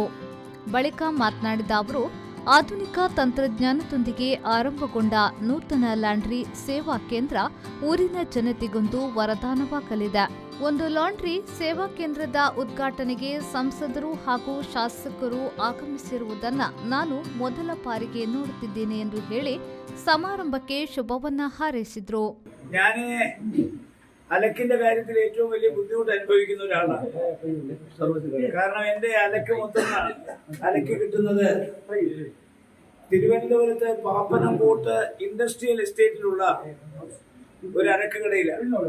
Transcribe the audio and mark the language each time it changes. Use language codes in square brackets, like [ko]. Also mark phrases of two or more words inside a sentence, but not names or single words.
[kn] ಬಳಿಕ ಮಾತನಾಡಿದ ಅವರು, ಆಧುನಿಕ ತಂತ್ರಜ್ಞಾನದೊಂದಿಗೆ ಆರಂಭಗೊಂಡ ನೂತನ ಲಾಂಡ್ರಿ ಸೇವಾ ಕೇಂದ್ರ ಊರಿನ ಜನತೆಗೊಂದು ವರದಾನವಾಗಲಿದೆ. ಒಂದು ಲಾಂಡ್ರಿ ಸೇವಾ ಕೇಂದ್ರದ ಉದ್ಘಾಟನೆಗೆ ಸಂಸದರು ಹಾಗೂ ಶಾಸಕರು ಆಗಮಿಸಿರುವುದನ್ನು ನಾನು ಮೊದಲ ಬಾರಿಗೆ ನೋಡುತ್ತಿದ್ದೇನೆ ಎಂದು ಹೇಳಿ ಸಮಾರಂಭಕ್ಕೆ ಶುಭವನ್ನ ಹಾರೈಸಿದರು. [ml] അലക്കിന്റെ കാര്യത്തിൽ ഏറ്റവും വലിയ ബുദ്ധിമുട്ട് അനുഭവിക്കുന്ന ഒരാളാണ്. കാരണം എന്റെ അലക്ക് മൊത്തം അലക്ക് കിട്ടുന്നത് തിരുവനന്തപുരത്ത് പാപ്പനംകോട്ട് ഇൻഡസ്ട്രിയൽ എസ്റ്റേറ്റിലുള്ള ഒരു അലക്ക് കടയിലാണ്.